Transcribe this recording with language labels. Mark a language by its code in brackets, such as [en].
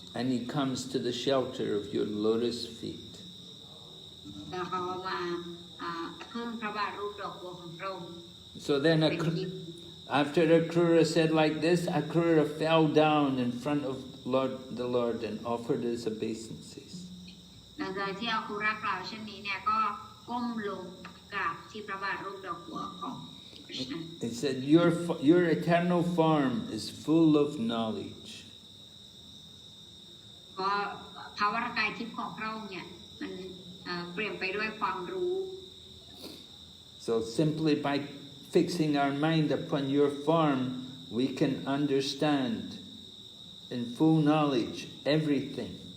[en] And he comes to the shelter of your lotus feet. [th] แล้วเขาก็มาพึ่งพระบาทรูปดอกบัวของพระองค์ [en] So then, after Akrura said like this, Akrura fell down in front of the Lord and offered his obeisances. [th] หลังจากที่อาคุระกล่าวเช่นนี้เนี่ยก็ก้มลงกราบที่พระบาทรูปดอกบัวของ Krishna. [en] He said, your eternal form is full of knowledge. [th] ก็ภาวรกายทิพย์ของพระองค์เนี่ยมันเปลี่ยนไปด้วยความรู้ [en] So simply by fixing our mind upon your form, we can understand in full knowledge everything.